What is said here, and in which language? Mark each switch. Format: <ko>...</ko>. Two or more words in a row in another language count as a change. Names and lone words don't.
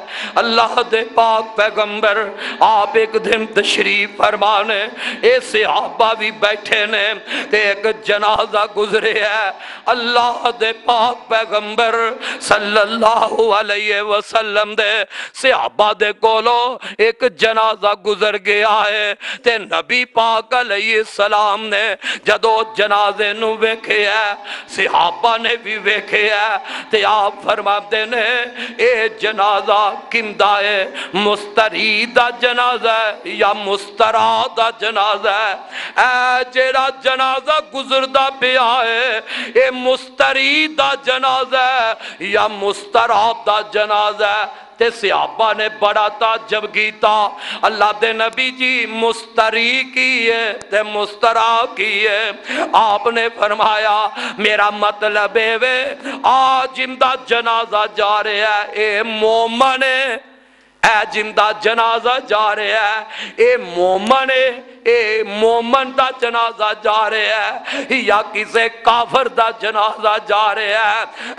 <pa>اللہ دے پاک پیغمبر آپ ایک دن تشریف فرمانے، اے صحابہ بھی بیٹھے نے تے ایک جنازہ گزرے ہے۔ اللہ دے پاک پیغمبر</pa> <ar>صلی اللہ علیہ وسلم</ar> <pa>دے صحابہ دے کولو ایک جنازہ گزر گیا ہے تے نبی پاک</pa> <ar>علیہ السلام</ar> <pa>نے جدو جنازے نو ویکھے ہے، صحابہ نے بھی ویکھے ہے تے آپ فرماتے نے اے جنازہ کندہ ہے، مستری دا جنازہ ہے یا مسترا دا جنازہ ہے؟ اے جیڑا جنازہ گزردہ پیا ہے اے مستری دا جنازہ ہے یا مسترا دا جنازہ ہے؟ تے صحابہ نے بڑا تعجب کیتا، اللہ دے نبی جی مستری کی ہے تے مسترا کی ہے؟ آپ نے فرمایا میرا مطلب ہے آج جندہ جنازہ جا رہے ہے اے مومن ہے، اے جندہ جنازہ جا رہے ہے اے مومن ہے، اے مومن دا جنازہ جا رہے ہے یا کسے کافر دا جنازہ جا رہے ہے؟</pa>